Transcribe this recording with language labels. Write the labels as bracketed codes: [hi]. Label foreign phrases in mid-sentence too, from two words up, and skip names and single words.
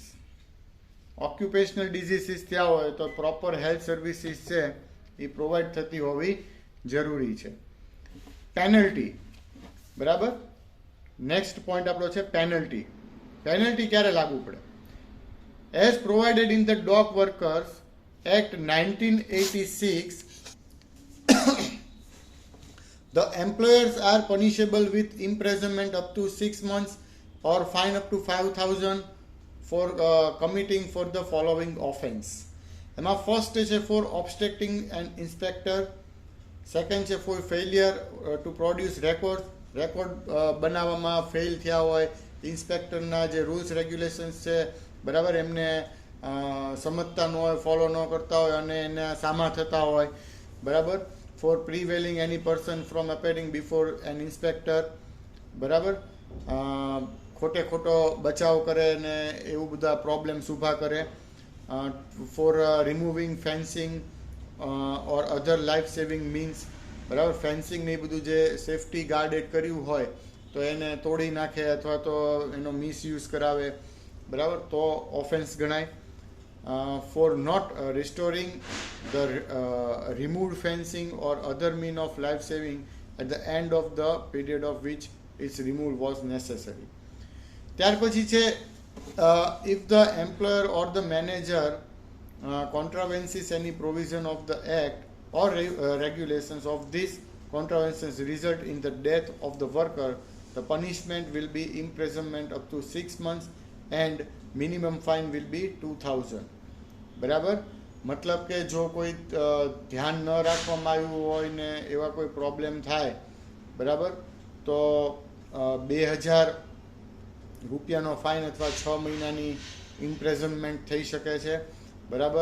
[en] occupational diseases [gu] થયા હોય તો પ્રોપર [en] health services [gu] છે એ પ્રોવાઈડ થતી હોવી જરૂરી છે. પેનલ્ટી, બરાબર, [en] next point [gu] આપણો છે પેનલ્ટી. પેનલ્ટી ક્યારે લાગુ પડે? [en] As provided in the Dock Workers Act 1986, the employers are punishable with imprisonment up to 6 months or fine up to 5,000 for committing for the following offence. [gu] એમાં ફર્સ્ટ છે [en] for obstructing an inspector, [gu] સેકન્ડ છે [en] for failure to produce record [gu] બનાવવામાં ફેલ થયા હોય, ઇન્સ્પેક્ટરના જે [en] rules regulations [gu] છે, બરાબર, એમને સમજતા ન હોય, ફોલો ન કરતા હોય અને એને સામા થતા હોય, બરાબર. [en] For prevailing any person from appearing before an inspector, [gu] બરાબર, ખોટો બચાવ કરે ને એવું બધા પ્રોબ્લેમ્સ ઊભા કરે. [en] For removing fencing or other life saving means, [gu] બરાબર, ફેન્સિંગ ને એ બધું જે [en] safety guarded [gu] કર્યું હોય તો એને તોડી નાખે અથવા તો એનો મિસયુઝ કરાવે, બરાબર, તો ઓફેન્સ ગણાય. [en] For not restoring the removed fencing or other mean of life saving at the end of the period of which its removal was necessary. [gu] ત્યાર પછી છે [en] if the employer or the manager contravenes any provision of the act or regulations of this contraventions result in the death of the worker, the punishment will be imprisonment up to 6 months and minimum fine will be 2000. [gu] બરાબર, મતલબ કે જો કોઈ ધ્યાન ન રાખવામાં આવ્યું હોય ને એવા કોઈ પ્રોબ્લેમ થાય, બરાબર, તો 2000 રૂપિયાનો ફાઇન અથવા 6 મહિનાની ઇમ્પ્રેઝનમેન્ટ થઈ શકે છે, બરાબર.